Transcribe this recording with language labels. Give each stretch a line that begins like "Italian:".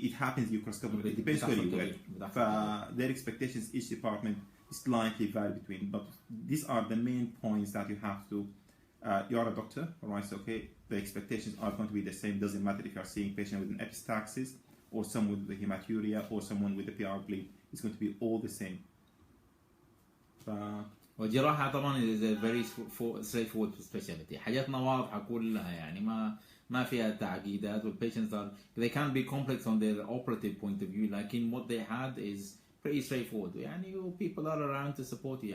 English: It happens you cross-cover. It depends where you work. Their expectations, each department is slightly vary between, but these are the main points that you have to. You are a doctor, alright? So okay, the expectations are going to be the same. Doesn't matter if you are seeing a patient with an epistaxis or someone with the hematuria or someone with the PR bleed. It's going to be all the same.
Arabic: والجراحة طبعا
English: is a very straightforward specialty.
Arabic: حاجاتنا واضحة كلها يعني ما فيها تعقيدات.
English: Patients are they can be complex on their operative point of view. Like in what they had is pretty straightforward. يعني people are around to support you.